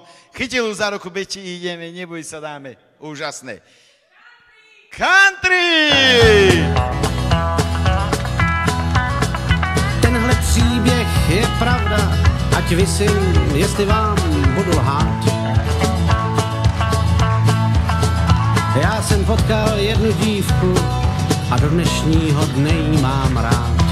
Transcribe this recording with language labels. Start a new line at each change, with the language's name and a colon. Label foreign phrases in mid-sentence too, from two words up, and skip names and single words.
Slovak: Chytil ju za ruku, Beti, ideme, neboj sa, dáme. Úžasné. Country!
Czech: Tenhle příběh je pravda, ať vysím, jestli vám budu lhát. Já jsem potkal jednu dívku a do dnešního dne jí mám rád.